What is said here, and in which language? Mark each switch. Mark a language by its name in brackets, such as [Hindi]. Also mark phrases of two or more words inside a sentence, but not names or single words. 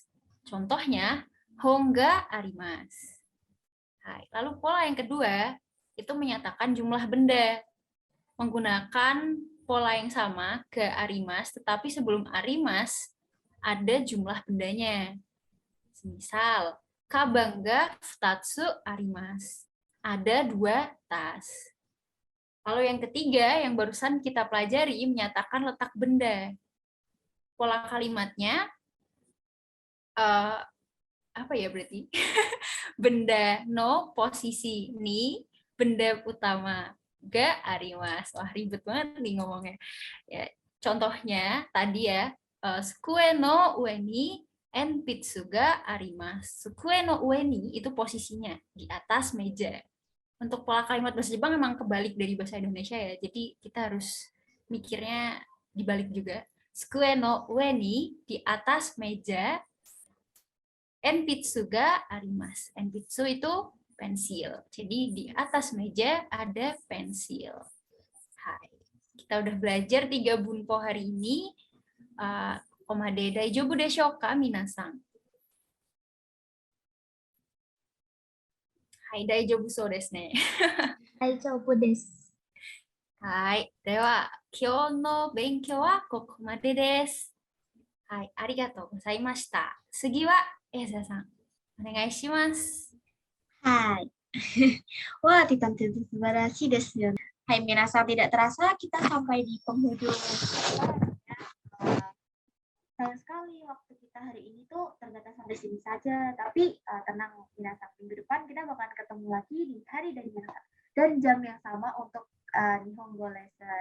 [Japanese] Contohnya, 本が あります. [Indonesian] Lalu pola yang kedua itu menyatakan jumlah benda. Menggunakan pola yang sama, [Japanese] が あります, [Indonesian] tetapi sebelum arimasu ada jumlah bendanya. Misal, [Japanese] かばん が 二つ あります. [Indonesian] Ada 2 tas. Kalau yang ketiga, yang barusan kita pelajari, menyatakan letak benda. Pola kalimatnya, apa ya berarti? Benda no posisi ni, benda utama [Japanese] が あります. [Indonesian] Wah, ribet banget nih ngomongnya. Ya, contohnya tadi ya, [Japanese] 机 の 上 に 鉛筆 が あります. 机 の 上 に [Indonesian] itu posisinya di atas meja. Untuk pola kalimat bahasa Jepang memang kebalik dari bahasa Indonesia ya. Jadi kita harus mikirnya dibalik juga. [Japanese] 机 の 上 に [Indonesian] di atas meja. [Japanese] 鉛筆 が あります. [Indonesian] Enpitsu itu pensil. Jadi di atas meja ada pensil. [Japanese] Hai. [Indonesian] Kita udah belajar 3 bunpo hari ini. [Japanese] ここまで 大丈夫 でしょう か、 皆さん? はい、 大丈夫 そう です ね. 大丈夫です。はい。では、今日の勉強はここまでです。はい。ありがとうございました。次は、エーザさん、お願いします。 [Indonesian] Hai. Wah, Titan itu [Japanese] 素晴らしいですよね. はい、 皆さん, [Indonesian] tidak terasa kita sampai di penghujung. Sayang sekali waktu kita hari ini tuh terbatas sampai sini saja. Tapi tenang, minasan, minggu depan kita bakalan ketemu lagi di hari dari minasan dan jam yang sama untuk Nihongo lesson.